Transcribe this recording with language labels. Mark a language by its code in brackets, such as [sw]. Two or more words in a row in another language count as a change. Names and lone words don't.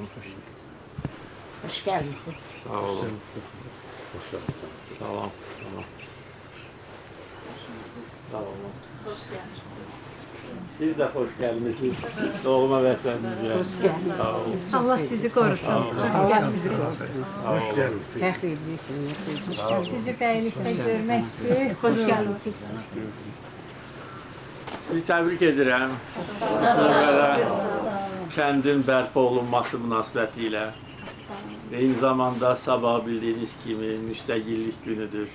[tr] Hoş geldiniz. [az] Sağ olun. Salam. Salam. [tr] Sağ olun. Siz de hoş gelmişsiniz. [az] Doğma vətənimizə. [tr] Hoş geldiniz. [az] Sağ olun. [tr] Allah sizi korusun. Allah sizi korusun. [az] Sağ olun. Fəxr edirsiniz. Sizi bəylikdə görmək böyük [tr] Hoş [az] qürur. [tr] geldiniz. [az] Sizi təbrik edirəm. Böyle kəndin bərpa olunması münasibəti ilə. Eyni zamanda sabah bildiyiniz kimi müstəqillik günüdür.